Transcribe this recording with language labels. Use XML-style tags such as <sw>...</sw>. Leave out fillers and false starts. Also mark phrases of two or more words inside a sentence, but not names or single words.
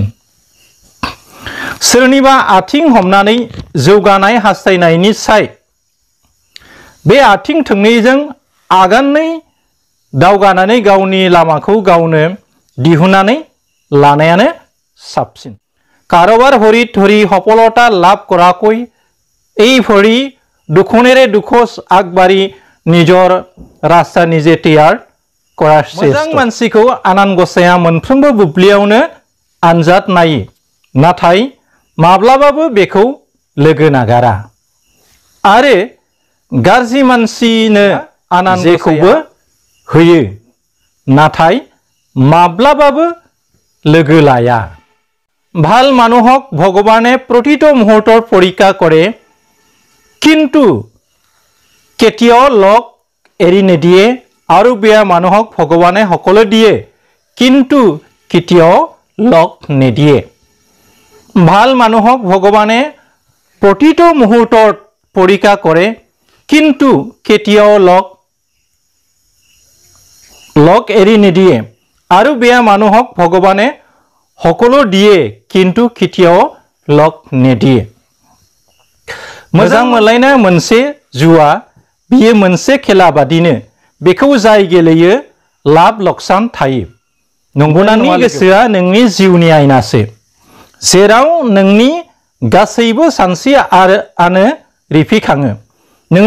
<brx>सोरनिबा आथिं हमनानै जौगानाय हास्थायनायनिसाय बे आथिं थोंनैजों आगानै दावगानानै गावनि लामाखौ गावनो दिहुननानै लानायानो साबसिन।</brx> <as>কাৰোবাৰ হৰিত ধৰি সফলতা লাভ কৰাকৈ এই ভৰি দুখনেৰে দুখোজ আগবাঢ়ি নিজৰ ৰাস্তা নিজে তৈয়াৰ কৰাৰ চেষ্টা।</as> <brx>मोजां मानसिखौ आनान गसाइया मोनफ्रोमबो बुब्लियावनो आनजाद नायो, नाथाय माब्लाबाबो बेखौ लोगो नागारा आरो गाज्रि मानसिनो आनान गसाइखौबो होयो, नाथाय माब्लाबाबो लोगो लाया।</brx> <as>ভাল মানুহক ভগৱানে প্ৰতিটো মুহূৰ্তৰ পৰীক্ষা কৰে কিন্তু কেতিয়াও লগ এৰি নিদিয়ে আৰু বেয়া মানুহক ভগৱানে সকলো দিয়ে কিন্তু কেতিয়াও লগ নিদিয়ে ভাল মানুহক ভগৱানে প্ৰতিটো মুহূৰ্তত পৰীক্ষা কৰে কিন্তু কেতিয়াও লগ এৰি নিদিয়ে আৰু বেয়া মানুহক ভগৱানে সকলো দিয়ে কিন্তু কেতিয়াও লগ নিদিয়ে</as> <brx>मोजां मोनलायनाय मोनसे जुवा बियो मोनसे खेला बादिनो बेखौ जाय गेलेयो लाब लक्सान थायो नंगौना नङा गोसोआ नोंनि जिउनि आयनासो जेराव नोंनि गासैबो सानस्रि आरो रिफिखाङो नोंनि</brx>